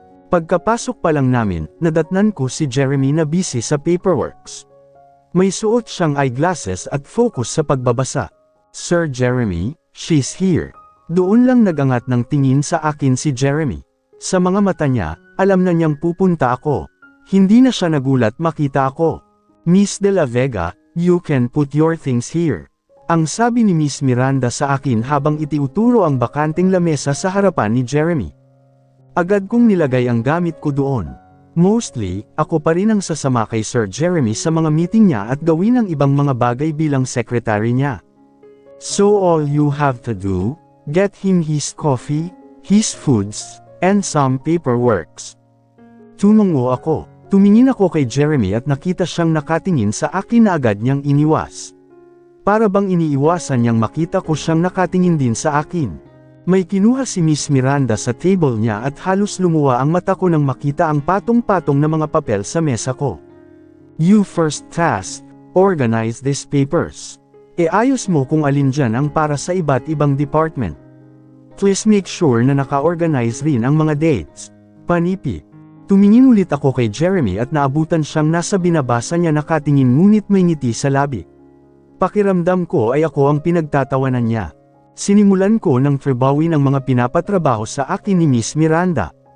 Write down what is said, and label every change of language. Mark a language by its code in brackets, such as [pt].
[tl] Pagkapasok pa lang namin, nadatnan ko si Jeremy na busy sa paperworks. May suot siyang eyeglasses at focus sa pagbabasa. [en] Sir Jeremy, she's here. [tl] Doon lang nagangat ng tingin sa akin si Jeremy. Sa mga mata niya, alam na niyang pupunta ako. Hindi na siya nagulat makita ako. [en] Miss De La Vega, you can put your things here. [tl] Ang sabi ni Miss Miranda sa akin habang itiuturo ang bakanting lamesa sa harapan ni Jeremy. Agad kong nilagay ang gamit ko doon. [en] Mostly, [tl] ako pa rin ang sasama kay Sir Jeremy sa mga meeting niya at gawin ang ibang mga bagay bilang secretary niya. [en] So all you have to do, get him his coffee, his foods, and some paperworks. [tl] Tumungo ako. Tumingin ako kay Jeremy at nakita siyang nakatingin sa akin na agad niyang iniwas. Para bang iniiwasan niyang makita ko siyang nakatingin din sa akin. May kinuha si Miss Miranda sa table niya at halos lumuwa ang mata ko nang makita ang patong-patong na mga papel sa mesa ko. [en] You first task, organize these papers. [tl] Ayos mo kung alin dyan ang para sa iba't ibang department. [en] Please make sure [tl] na naka-organize rin ang mga dates. Panipi. Tumingin ulit ako kay Jeremy at naabutan siyang nasa binabasa niya nakatingin ngunit may ngiti sa labi. Pakiramdam ko ay ako ang pinagtatawanan niya. Sinimulan ko ng tribawin ang mga pinapatrabaho sa akin ni Miss Miranda.